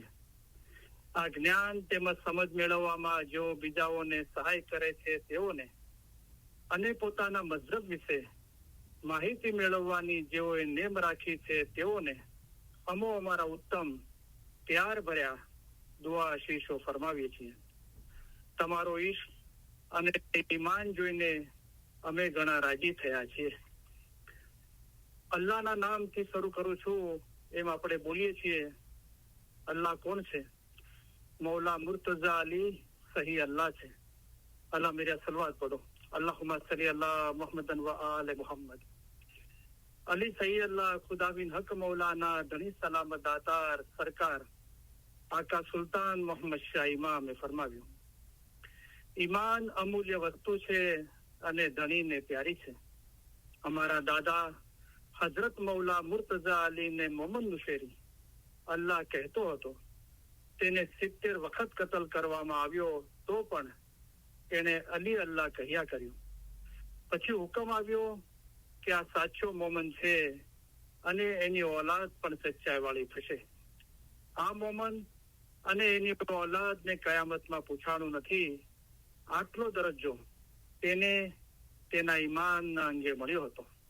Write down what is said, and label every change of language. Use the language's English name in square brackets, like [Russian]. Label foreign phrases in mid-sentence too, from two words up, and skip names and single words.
[Gujarati] આ જ્ઞાન તેમજ સમજ મેળવવામાં જેઓ બીજાઓને સહાય કરે છે તેઓને અને પોતાના મઝહબ વિશે માહિતી મેળવવાની જેઓએ નેમ રાખી છે તેઓને અમો અમારા ઉત્તમ પ્યાર ભર્યા દુઆ આશીષો ફરમાવીએ છીએ તમારો ઈશ્ક અને ઈમાન જોઈને અમે ઘણા રાજી થયા છીએ અલ્લાહના નામથી શરૂ કરું છું એમ આપણે બોલીએ છીએ અલ્લાહ કોણ છે મૌલા મુર્તજા અલી સહી અલ્લાહ છે [Urdu] اللہ میرا صلوات پڑھو [Arabic] اللهم صل على محمد وآل محمد [Gujarati] અલી સહી અલ્લાહ ખુદાવિન હક મૌલાના ધણી સલામત દાતાર સરકાર આકા સુલતાન મોહમ્મદ શાહ ઇમામે ફરમાવ્યું ઈમાન અમૂલ્ય વસ્તુ છે અને ધણીને પ્યારી છે અમારા દાદા હજરત મૌલા મુર્તજા અલી ને મોહમ્મદ નુશેરી અલ્લાહ કહેતો હતો તેને 70 વખત કતલ કરવામાં આવ્યો તો પણ તેણે અલી અલ્લાહ કહ્યા કર્યું પછી હુકમ આવ્યો કે આ સાચો મોમન છે અને એની ઓલાદ પણ સચ્ચાઈ વાળી થશે આ મોમન અને એની ઓલાદને કયામતમાં પૂછાણું નથી આટલો દરજ્જો તેને તેના ઈમાનના અંગે મળ્યો હતો